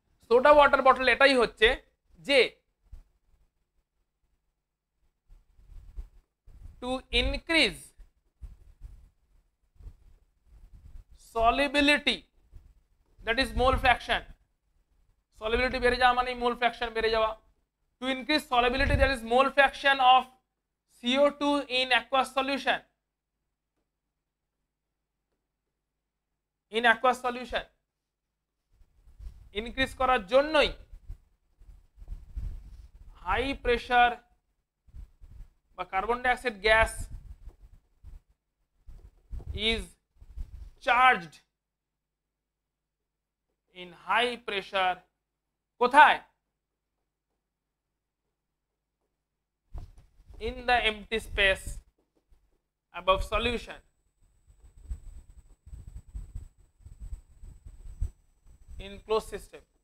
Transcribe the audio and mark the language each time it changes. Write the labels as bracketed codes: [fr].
[en] soda water bottle [bn] এটাই হচ্ছে যে [en] To increase solubility, that is mole fraction. [bn] Solubility বেড়ে যাওয়া মানে mole fraction বেড়ে যাওয়া। [en] To increase solubility, that is mole fraction of CO2 in aqueous solution. In aqueous solution increase [bn] করার জন্যই [en] high pressure বা carbon dioxide gas is charged in high pressure [bn] কোথায়? [en] in the empty space above solution in closed system.